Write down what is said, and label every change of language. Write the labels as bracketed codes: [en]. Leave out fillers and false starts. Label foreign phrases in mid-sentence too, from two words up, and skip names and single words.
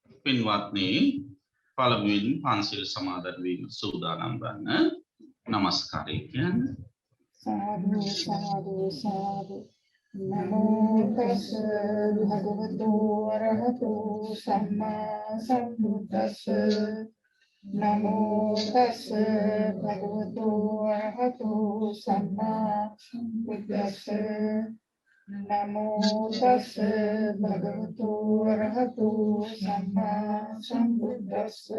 [si] පින්වත්නි පළමුවෙන් පන්සිල් සමාදන් වීම සූදානම් වන්න නමස්කාරය කියන්නේ [pi] සාදු සාදු සාදු නමෝ තස් භගවතු වරහතු සම්මා සම්බුද්දස්ස නමෝ තස් භගවතු වරහතු සම්මා සම්බුද්දස්ස නමෝ තස් භගවතු වරහතු සම්මා සම්බුද්දස්ස